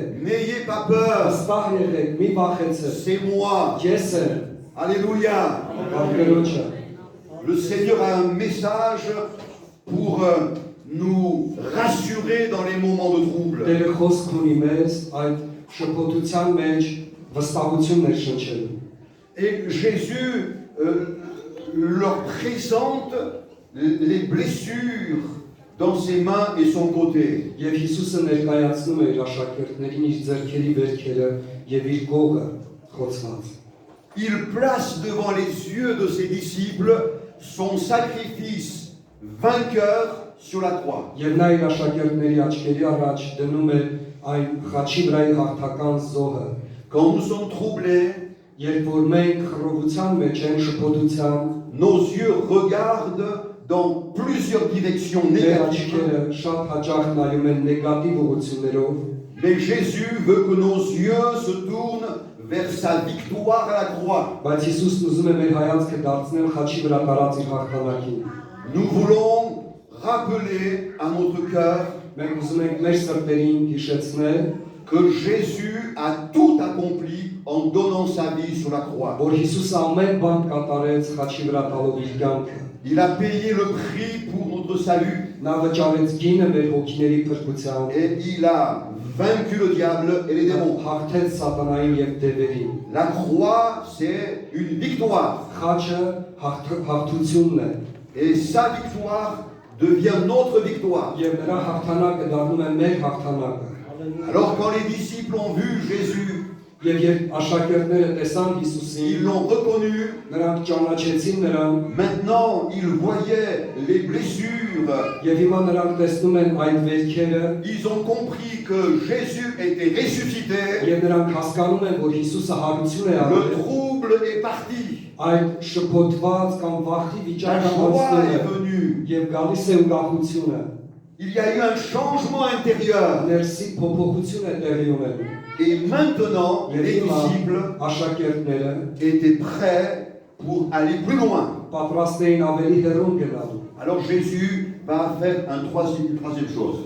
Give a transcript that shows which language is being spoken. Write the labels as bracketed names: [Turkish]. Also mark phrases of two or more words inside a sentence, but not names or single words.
[French] n'ayez pas peur. [Armenian] վստահ եղեք, մի վախեցեք։ [French] C'est moi. [Armenian] Ես եմ, [French] Alléluia. [Armenian] Տերոջը։ [French] Le Seigneur a un message pour nous rassurer dans les moments de trouble. [Armenian] Տերը խոսք ունի մեզ այդ շփոթության մեջ վստահություններ շնչելու։ [French] Et Jésus leur présente les blessures dans ses mains et son côté. [Armenian] Եվ Հիսուսը ներկայացնում է իր աշակերտներին իր ձեռքերի վերքերը եւ իր գողը խոցված։ [French] Il place devant les yeux de ses disciples son sacrifice vainqueur sur la croix. [Armenian] Եվ նա իր աշակերտների աչքերի առաջ դնում է այն խաչի վրայի հաղթական զոհը։ [French] Quand nous sommes troublés, [Armenian] Երբ որ մենք խռովության մեջ ենք, շփոթության, [French] nos yeux regardent dans plusieurs directions [Armenian] մեր [French] négatives. [Armenian] աչքերը շատ հաճախ նայում են նեգատիվ ուղղություններով, [French] Mais Jésus veut que nos yeux se tournent vers sa victoire à la croix. [Armenian] բայց Հիսուսն ուզում է մեր հայացքը դարձնել խաչի վրա տարած իր հաղթանակին։ [French] Nous voulons rappeler à notre cœur [Armenian] Մենք ուզում ենք մեր սրտերին հիշեցնել, [French] que Jésus a tout accompli en donnant sa vie sur la croix. [Armenian] որ Հիսուսը ամեն բան կատարեց խաչի վրա տալով իր կյանքը։ [French] Il a payé le prix pour notre salut [Armenian] Նա վճարեց գինը մեր հոգիների փրկության, [French] et il a vaincu le diable et les démons. [Armenian] հաղթեց սատանային եւ դևերին։ [French] La croix, c'est une victoire. [Armenian] Խաչը հաղթությունն է, [French] Et sa victoire devient notre victoire. [Armenian] եւ նրա հաղթանակը դառնում է մեր հաղթանակը։ [French] Alors quand les disciples ont vu Jésus, [Armenian] Եվ երբ աշակերտները տեսան [French] ils [Armenian] Հիսուսին, [French] l'ont reconnu. [Armenian] նրանք ճանաչեցին նրան, [French] Maintenant, ils voyaient les blessures. [Armenian] եւ հիմա նրանք տեսնում են այդ վերքերը, [French] Ils ont compris que Jésus était ressuscité. [Armenian] եւ նրանք հասկանում են, որ Հիսուսը հարություն է [French] Le [Armenian] արել, [French] trouble est parti. [Armenian] այդ շփոթված կամ վախի [French] La [Armenian] վիճակը [French] joie [Armenian] անցնում [French] est [Armenian] է, [French] venue. [Armenian] եւ գալիս է ուրախությունը, [French] Il y a eu un changement intérieur. [Armenian] ներսի փոփոխություն է տեղի ունենում։ [French] Et maintenant, [Armenian] Եվ [French] les [Armenian] հիմա [French] disciples [Armenian] աշակերտները [French] étaient prêts pour aller plus loin. [Armenian] պատրաստ էին ավելի հեռուն գնալու։ [French] Alors Jésus va faire une troisième chose.